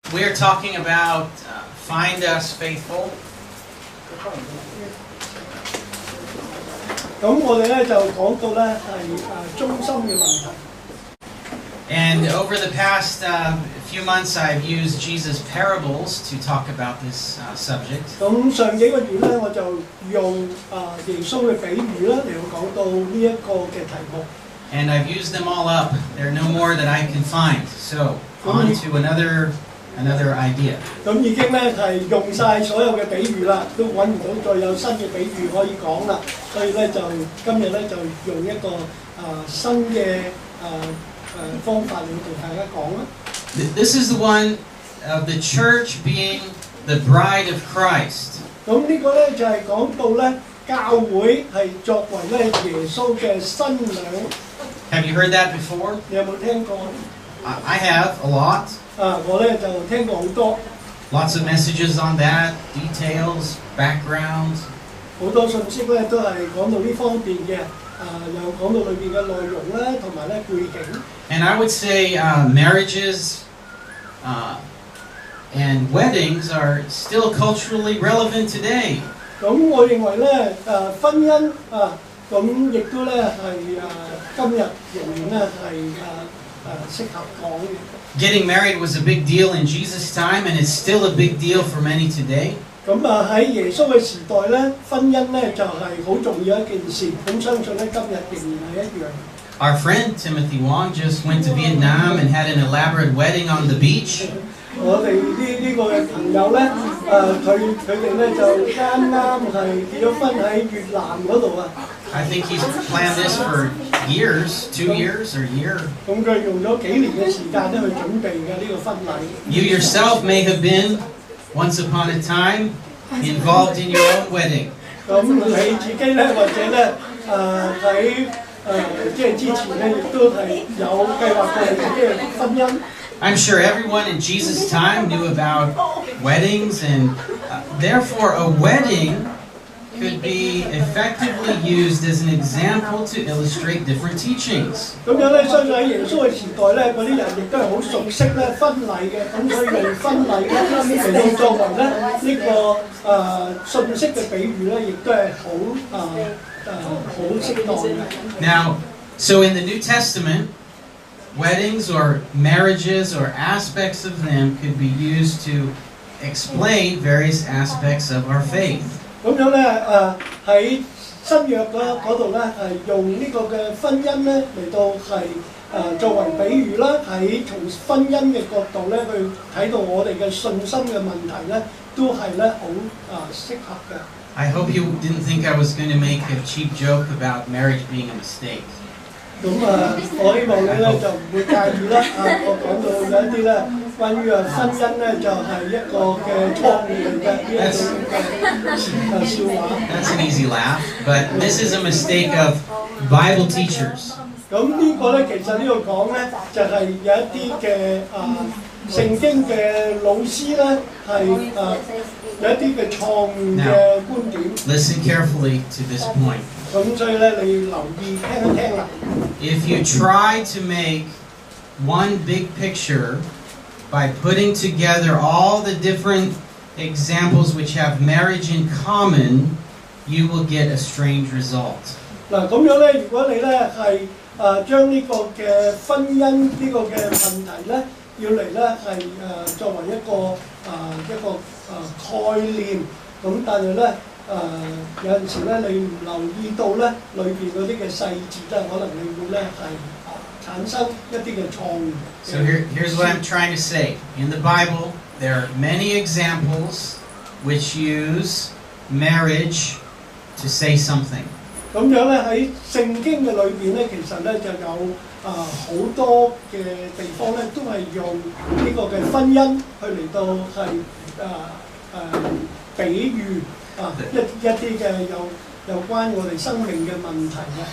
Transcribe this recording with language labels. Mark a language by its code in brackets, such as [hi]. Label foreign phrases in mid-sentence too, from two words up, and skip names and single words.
[en] We are talking about find us faithful. [yue] 咁我哋咧就講到咧係忠心嘅問題。 [en] And over the past few months, I've used Jesus' parables to talk about this subject. [yue] 咁上幾個月咧，我就用耶穌嘅比喻啦嚟到講到呢一個嘅題目。 [en] And I've used them all up. There are no more that I can find. So on to another idea. [yue] 咁已經咧係用晒所有嘅比喻啦，都揾唔到再有新嘅比喻可以講啦，所以咧就今日咧就用一個新嘅方法嚟同大家講啦。 [en] This is the one of the church being the bride of Christ. [yue] 咁呢個咧就係講到咧教會係作為咧耶穌嘅新娘。 [en] Have you heard that before? [yue] 你有冇聽過？ [en] I have a lot. [yue] 我咧就聽過好多。 [en] Lots of messages on that, details, background. [yue] 好多信息咧都係講到呢方面嘅，又講到裏邊嘅內容啦，同埋咧背景。 [en] And I would say marriages and weddings are still culturally relevant today. [yue] 咁我認為咧婚姻咁亦都咧係今日仍然咧係適合講嘅。 [en] Getting married was a big deal in Jesus' time, and it's still a big deal for many today. [yue] 咁喺耶穌嘅時代咧，婚姻咧就係好重要一件事。咁相信咧今日仍然係一樣。 [en] Our friend Timothy Wong just went to Vietnam and had an elaborate wedding on the beach. [yue] 我哋呢個嘅朋友咧，佢哋咧就啱啱係結咗婚喺越南嗰度啊。 [en] I think he's planned this for years, 2 years or a year. [yue] 咁佢用咗幾年嘅時間咧去準備嘅呢個婚禮。 [en] You yourself may have been, once upon a time, involved in your own wedding. [yue] 咁你自己咧，或者咧喺即係之前咧，亦都係有計劃過你自己嘅婚姻。 [en] I'm sure everyone in Jesus' time knew about weddings, and therefore a wedding could be effectively used as an example to illustrate different teachings. [yue] 咁樣咧，相信喺耶穌嘅時代咧，嗰啲人亦都係好熟悉咧婚禮嘅，咁所以用婚禮咧嚟到作為咧呢個信息嘅比喻咧，亦都係好適當嘅。 [en] Now, so in the New Testament, weddings or marriages or aspects of them could be used to explain various aspects of our faith. [yue] 咁樣咧喺新約嗰度咧係用呢個嘅婚姻咧嚟到係作為比喻啦，喺從婚姻嘅角度咧去睇到我哋嘅信心嘅問題咧，都係咧好適合嘅。 [en] I hope you didn't think I was going to make a cheap joke about marriage being a mistake. [yue] 咁我希望你咧就唔會介意啦。我講到有一啲咧關於婚姻咧就係一個嘅錯誤嚟嘅呢一種嘅笑話。 [en] That's an easy laugh, but this is a mistake of Bible teachers. [yue] 咁呢個咧其實呢度講咧就係有一啲嘅聖經嘅老師咧係有一啲嘅錯誤嘅觀點。 [en] Listen carefully to this point. [yue] 咁所以咧你留意聽一聽啦。 [en] If you try to make one big picture by putting together all the different examples which have marriage in common, you will get a strange result. [yue] 嗱咁樣咧，如果你咧係將呢個嘅婚姻呢個嘅問題咧，要嚟咧係作為一個概念，咁但係咧有陣時咧你唔留意到咧裏邊嗰啲嘅細節咧，可能你會咧係產生一啲嘅錯誤。 [en] So here's what I'm trying to say. In the Bible, there are many examples which use marriage to say something. [yue] 咁樣咧喺聖經嘅裏邊咧，其實咧就有好多嘅地方咧，都係用呢個嘅婚姻去嚟到係比喻一啲嘅有關我哋生命嘅問題嘅。